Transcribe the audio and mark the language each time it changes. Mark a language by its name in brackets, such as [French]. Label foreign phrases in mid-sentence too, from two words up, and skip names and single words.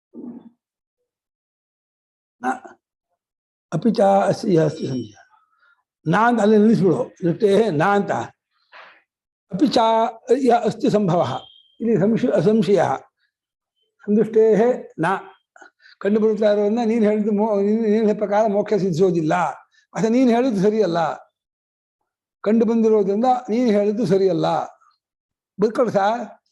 [Sanskrit] ಅಪಿಚ ಅಸ್ತಿ ಸಂಶಯ, [Kannada] ನಾ ಅಂತ ಅಲ್ಲಿ ನಿಲ್ಲಿಸ್ಬಿಡು. [Sanskrit] ದೃಷ್ಟೇ ನಾ [Kannada] ಅಂತ. [Sanskrit] ಅಪಿ ಚ ಅಸ್ತಿ ಸಂಭವ. [Kannada] ಇಲ್ಲಿ ಅಸಂಶಯ. [Sanskrit] ಸಂದೃಷ್ಟೇ ನಾ [Kannada] ಕಂಡು ಬರುತ್ತಾ ಇರೋದನ್ನ ನೀನು ಹೇಳಿದ್ದು ನೀನು ಹೇಳಿದ ಪ್ರಕಾರ ಮೋಕ್ಷ ಸಿದ್ಧಿಸೋದಿಲ್ಲ. ಅಥವಾ ನೀನು ಹೇಳಿದ್ದು ಸರಿಯಲ್ಲ. ಕಂಡು ಬಂದಿರೋದ್ರಿಂದ ನೀನು ಹೇಳಿದ್ದು ಸರಿಯಲ್ಲ. ಬದುಕೊಳ್ಳ ಸರ್.